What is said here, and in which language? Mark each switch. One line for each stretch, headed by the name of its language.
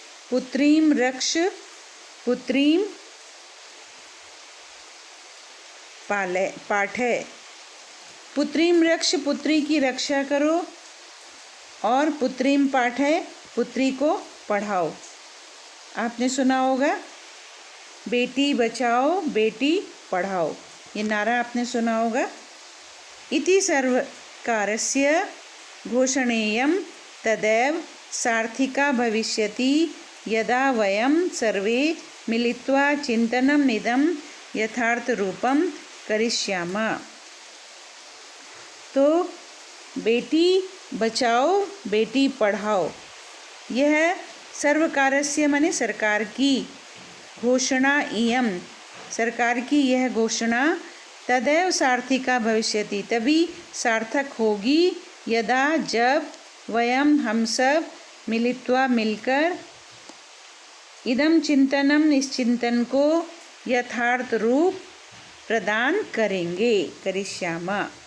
Sanskrit: पुत्रीम रक्ष, पुत्रीम पाठे, पुत्रीम रक्ष
Hindi: पुत्री की रक्षा करो, और
Sanskrit: पुत्रीम पाठे
Hindi: पुत्री को पढ़ाओ। आपने सुना होगा बेटी बचाओ बेटी पढ़ाओ, ये नारा आपने सुना होगा।
Sanskrit: इति सर्वकारस्य घोषणेयं तदैव सार्थिका भविष्यति यदा वयं सर्वे मिलित्वा चिन्तनम् इदं यथार्थ रूपं करिष्यामः।
Hindi: तो बेटी बचाओ बेटी पढ़ाओ, यह
Sanskrit: सर्वकारस्य
Hindi: माने सरकार की,
Sanskrit: घोषणा इयम
Hindi: सरकार की यह घोषणा,
Sanskrit: तदैव सार्थिका भविष्यति
Hindi: तभी सार्थक होगी, यदा जब,
Sanskrit: वयम
Hindi: हम सब,
Sanskrit: मिलित्वा
Hindi: मिलकर,
Sanskrit: इदम चिंतनम
Hindi: इस चिंतन को, यथार्थ रूप प्रदान करेंगे,
Sanskrit: करिष्यामा।